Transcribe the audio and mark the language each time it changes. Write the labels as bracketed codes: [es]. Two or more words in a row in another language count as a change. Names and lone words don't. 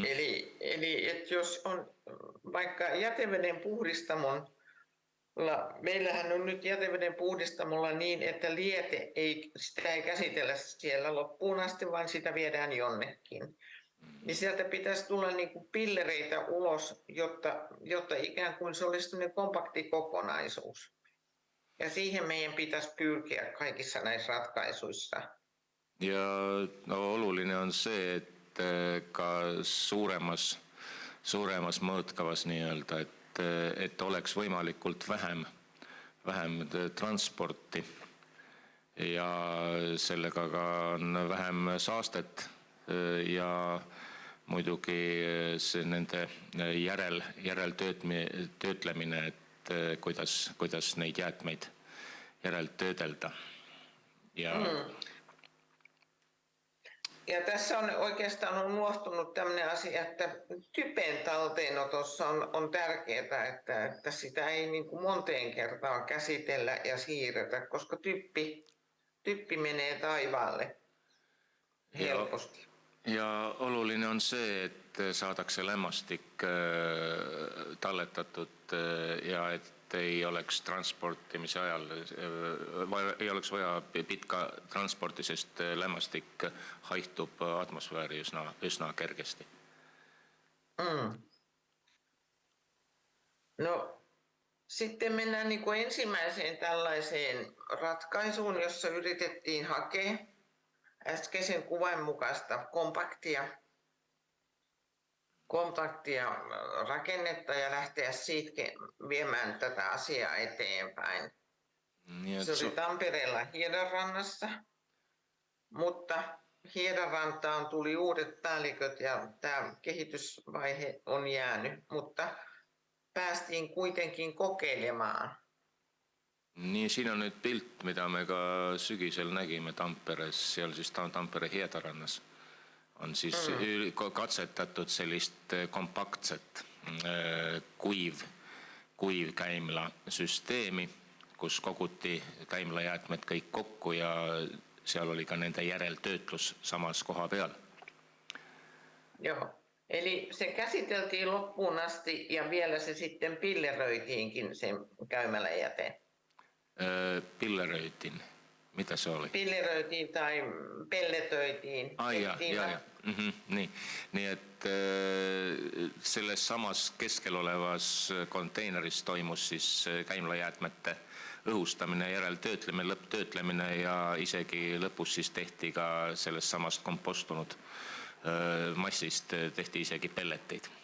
[fi] Eli että jos on vaikka jäteveden puhdistamolla, meillähän on nyt jäteveden puhdistamolla niin, että sitä ei käsitellä siellä loppuun asti, vaan sitä viedään jonnekin. Niin sieltä pitäisi tulla niin kuin pillereitä ulos, jotta ikään kuin se olisi kompakti kokonaisuus. Ja siihen meidän pitäisi pyrkiä kaikissa näissä ratkaisuissa. [et] Ja no, oluline on see, et ka suuremas mõõtkavas nii-öelda, et oleks võimalikult vähem transporti ja sellega ka on vähem saastet ja muidugi see nende järeltöötlemine, et kuidas neid jäätmeid järeltöödelda. [fi] Ja tässä on oikeastaan unohtunut tämmöinen asia, että typen talteenotossa on tärkeää, että sitä ei niin kuin monteen kertaan käsitellä ja siirretä, koska typpi menee taivaalle helposti. [et] Ja oluline on see, et saadakse lämmastik talletatud ja et ei oleks transportimise ajal, ei oleks vaja pitka transporti, sest lämmastik haihtub atmosfääri üsna kergesti. [fi] No, sitten mennään niin kuin ensimmäiseen tällaiseen ratkaisuun, jossa yritettiin hakea äskeisen kuvan mukaista kompaktia rakennetta ja lähteä siitä viemään tätä asiaa eteenpäin. Se oli Tampereella Hiedanrannassa, mutta Hiedanrantaan tuli uudet päälliköt ja tämä kehitysvaihe on jäänyt, mutta päästiin kuitenkin kokeilemaan. [et] Nii, siin on nüüd pilt, mida me ka sügisel nägime Tamperes, seal siis Tampere Hiedarannas on siis katsetatud sellist kompaktset kuivkäimlasüsteemi, kus koguti käimlajäätmed kõik kokku ja seal oli ka nende järeltöötlus samas koha peal. [fi] Joo, eli se käsiteltiin loppuun asti ja vielä se sitten pilleröitiinkin se käymäläjäte. Pilleröitin. Mitä se oli? Pilleröitiin tai pelletöitiin. [et] Nii, et selles samas keskel olevas konteineris toimus siis käimlajäätmete õhustamine, järeltöötlemine, lõpptöötlemine ja isegi lõpus siis tehti ka sellest samast kompostunud massist tehti isegi pelleteid.